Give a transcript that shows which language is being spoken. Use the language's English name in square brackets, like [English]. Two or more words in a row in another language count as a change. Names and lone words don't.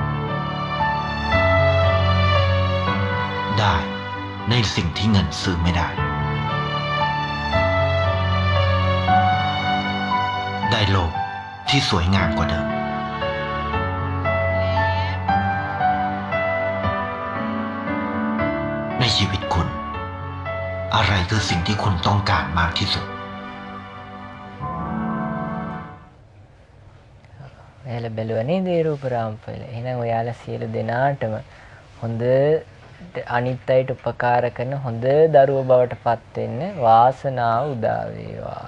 [Thai] ได้ในสิ่งที่เงินซื้อไม่ได้ได้โลกที่สวยงามกว่าเดิมในชีวิตคุณอะไรคือสิ่งที่คุณต้องการมากที่สุด [Sinhala] ඔයාලා බැලුවා නේද ඒ රූපරාමපල? එහෙනම් ඔයාලා සියලු දෙනාටම හොඳ අනිත් අයට උපකාර කරන හොඳ දරුවෝ බවට පත් වෙන්න වාසනාව උදා වේවා.